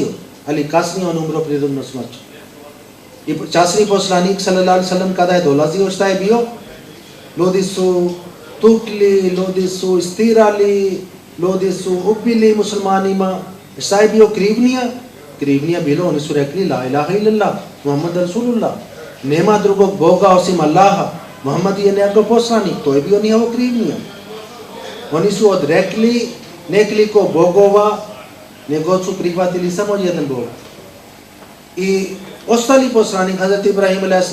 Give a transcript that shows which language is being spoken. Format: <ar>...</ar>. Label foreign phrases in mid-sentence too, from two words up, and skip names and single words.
<bs>Ali kasnije on umro prirodnom smrću. I časni poslanik</bs> <ar>صلى الله عليه وسلم</ar> <bs>kada je dolazio, šta je bio? Ljudi su tukli, ljudi su istirali, ljudi su ubili muslimanima. Šta je bio krivnija? Krivnija bilo, oni su rekli</bs> <ar>لا إله إلا الله، محمد رسول الله.</ar> <bs>Nema drugog Boga osim Allaha. Muhammad je njegov poslanik, to je bio njihovo krivnija. Oni su odrekli nekoliko bogova, nego su prihvatili samo jedan Bog. I ostali poslanik, Hazrat Ibrahim a.s.</bs>